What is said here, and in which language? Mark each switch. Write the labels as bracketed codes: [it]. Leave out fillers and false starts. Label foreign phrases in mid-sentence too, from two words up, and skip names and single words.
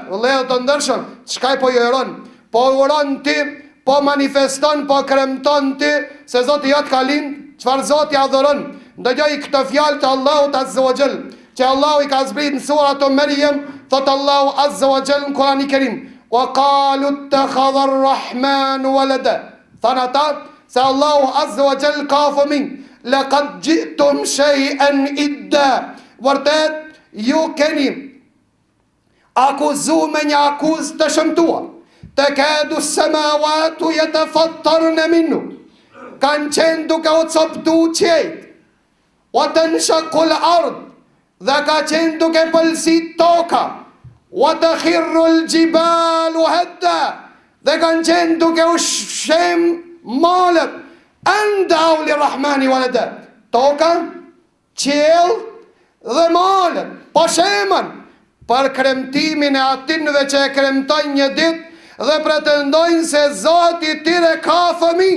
[sq] Vëllezër të ndershëm, çka po i oron? Po oron ti, po manifeston, po kremton ti se Zoti jot ka lind. Çfarë Zoti adhuron? Ndëgjoj këtë fjalë të Allahut [ar] عز وجل, [sq] që Allahu i ka zbrit në surat Maryam, thot Allahu [ar] عز وجل [sq] në Kur'anin e Kerim, [ar] وقالوا اتخذ الرحمن ولدا. [sq] Than ata se Allahu [ar] عز وجل [sq] ka fëmijë. [ar] لقد جئتم شيئا إدا. [sq] Vërtet ju keni akuzu me një akuz të shëmtuar. [ar] تكاد السماوات يتفطرن منه. [sq] Kanë qenë duke u coptu qejt. [ar] وتنشق الأرض. [sq] Dhe ka qenë duke pëlsit toka. [ar] وتخر الجبال هدا. [sq] Dhe kanë qenë duke u shem malet. [ar] أن دعوا للرحمن ولدا. [sq] Toka, qiell dhe malet po shemen për kremtimin e atinve që e kremtojnë një ditë dhe pretendojnë se Zoti tyre ka fëmijë.